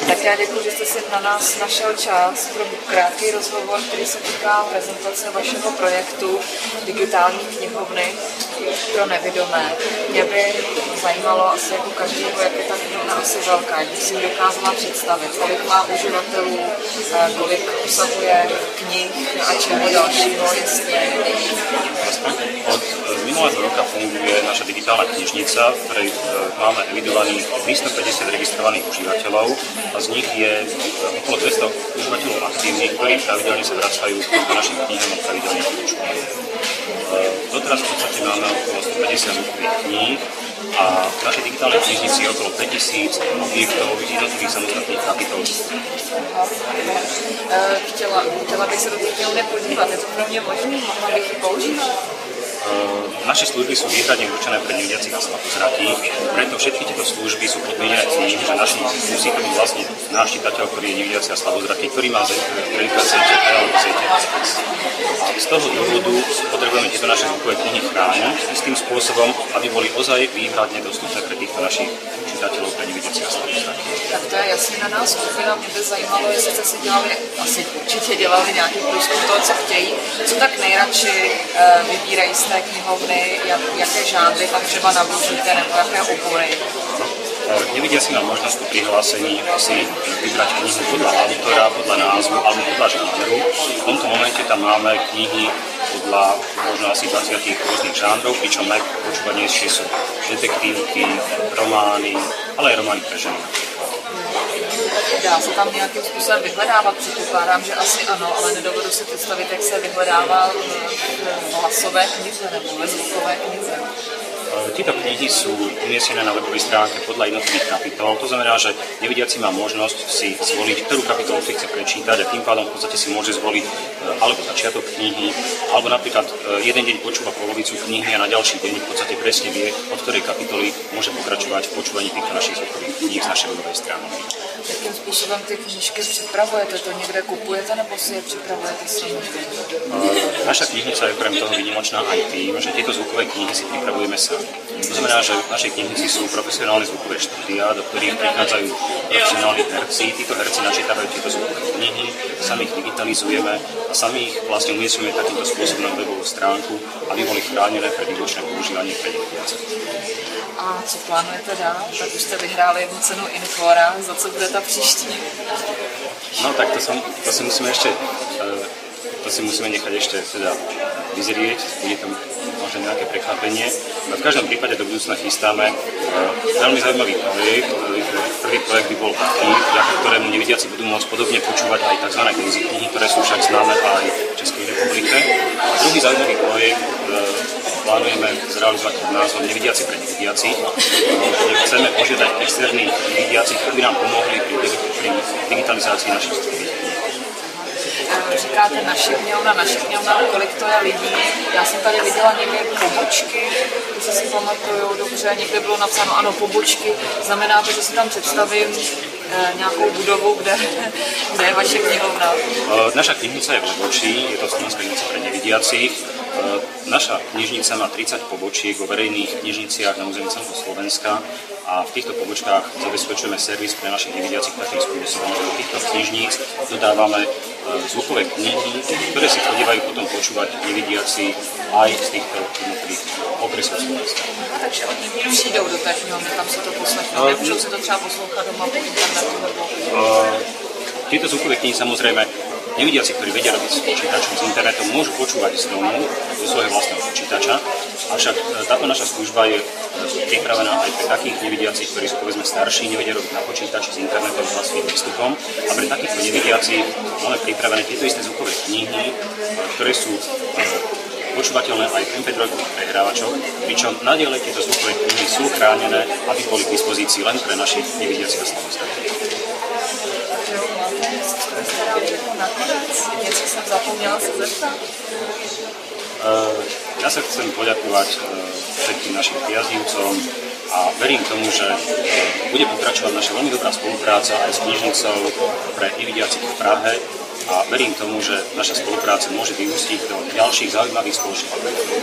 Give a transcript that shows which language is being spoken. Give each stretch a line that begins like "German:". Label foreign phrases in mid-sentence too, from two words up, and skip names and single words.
Czech: Tak já děkuji, že jste si na nás našel čas pro krátký rozhovor, který se týká prezentace vašeho projektu Digitální knihovny pro nevidomé. Mě by zajímalo asi jako každého, jak je ta knihovna asi velká, jak bych si ji dokázala představit, kolik má uživatelů, kolik obsahuje knih a čeho dalšího, jestli...
Slovak: Od minulého roka funguje naša digitálna knižnica, v ktorej máme evidovaných 350 registrovaných užívateľov a z nich je okolo 200 užívateľov aktívnych, ktorí pravidelne sa vracajú do našich knihovní a pravidelne poučujú. Doteraz v podstate máme okolo 150 zvukových kníh a v našej digitálnej knižnici je okolo 5000 objektov jednotlivých samostatných kapitol.
Czech: Chtěla bych se do té knihovny podívat, je to pro mě možné, mohla bych ji používat?
Slovak: Naše služby sú výhradne určené pre nevidiacich a slabozrakých, preto všetky tieto služby sú podmienené tým, že musí to byť vlastne náš čitateľ, ktorý je nevidiaci a slabozraký, ktorý má kreditka CČT alebo CTS. A z toho dôvodu potrebujeme tieto naše zvukové knihy chrániť istým spôsobom, aby boli ozaj výhradne dostupné pre týchto našich čitateľov, pre nevidiacich a slabozrakých.
Czech: Tak to je jasně na nás skupina, mě by zajímalo, jestli jste si dělali, asi určitě dělali nějaký průzkum toho, co chtějí, co tak nejradši vybírají z té knihovny, jaké žánry tam třeba nabízíte, nebo jaké obory.
Slovak: Nevidiaci má možnosť po prihlásení si vybrať knihu podľa autora, podľa názvu alebo podľa žánru. V tomto momente tam máme knihy podľa možno asi 20 rôznych žánrov, pričom najpočúvanejšie sú detektívky, romány, ale aj romány pre ženy.
Czech: Dá se tam nějakým způsobem vyhledávat, předpokládám, že asi ano, ale nedovedu si představit, jak se vyhledává v hlasové knize nebo ve zvukové knize.
Slovak: Tieto knihy sú umiestnené na webovej stránke podľa jednotlivých kapitol. To znamená, že nevidiaci má možnosť si zvoliť, ktorú kapitolu si chce prečítať a tým pádom v podstate si môže zvoliť alebo začiatok knihy, alebo napríklad jeden deň počúva polovicu knihy a na ďalší deň v podstate presne vie, od ktorej kapitoly môže pokračovať v počúvaní týchto našich zvukových kníh z našej webovej stránky.
Czech: Jakým způsobem ty knížky připravujete? To někde kupujete nebo si je připravujete sami?
Slovak: Naša knižnica je okrem toho výnimočná aj tým, že tieto zvukové knihy si pripravujeme sami. To znamená, že v našej knižnici sú profesionálne zvukové štúdia, do ktorých prichádzajú profesionálni herci. Títo herci načítavajú tieto zvukové knihy, sami ich digitalizujeme a sami ich vlastne umiestňujeme takýmto spôsobom na webovú stránku, aby boli chránené pre výlučné používanie pre nevidiacich.
Czech: A co plánujete dál? Tak už jste vyhráli jednu cenu Infora, za co bude ta příští?
Slovak: No tak to si musíme nechať ešte teda vyzrieť, bude tam možno nejaké prekvapenie. No v každom prípade do budúcna chystáme veľmi zaujímavý projekt. Prvý projekt by bol taký, vďaka ktorému nevidiaci budú môcť podobne počúvať aj tzv. Densy knihy, ktoré sú však známe aj v Českej republike. A druhý zaujímavý projekt plánujeme zrealizovať pod názvom Nevidiaci pre nevidiacich. Chceme požiadať externých nevidiacich, ktorí by nám pomohli pri digitalizácii našich studií.
Czech: Říkáte naše knihovna, kolik to je lidí. Já jsem tady viděla někde pobočky, když si pamatuju dobře, někde bylo napsáno ano, pobočky. Znamená to, že si tam představím nějakou budovu, kde je vaše knihovna?
Slovak: Naša knižnica je v Levoči, je to Slovenská knižnica pre nevidiacich. Naša knižnica má 30 pobočiek vo verejných knižniciach na území celého Slovenska a v týchto pobočkách zabezpečujeme servis pre našich nevidiacich takým spôsobom, že do týchto knižníc dodávame zvukové knihy, ktoré si chodívajú potom počúvať nevidiaci aj z týchto jednotlivých okresov Slovenska.
Czech: Takže oni přijdou do té knihovny, tam se to poslechnou, nemůžou se to třeba poslouchat doma po internetu nebo...
Slovak: Tieto zvukové knihy samozrejme nevidiaci, ktorí vedia robiť s počítačom, s internetom, môžu počúvať z domu, zo svojho vlastného počítača, avšak táto naša služba je pripravená aj pre takých nevidiacich, ktorí sú povedzme starší, nevedia robiť na počítači s internetom, s vlastným prístupom a pre takýchto nevidiacich máme pripravené tieto isté zvukové knihy, ktoré sú počúvateľné aj v MP3 prehrávačoch, pričom nadiaľ tieto zvukové knihy sú chránené, aby boli k dispozícii len pre našich nevidiacich a slabozrakých.
Czech: Něco jsem zapomněla se zeptat?
Slovak: Ja sa chcem poďakovať všetkým našim priaznivcom a verím tomu, že bude pokračovať naša veľmi dobrá spolupráca aj s knižnicou pre nevidiacich v Prahe a verím tomu, že naša spolupráca môže vyústiť do ďalších zaujímavých spoločných projektov.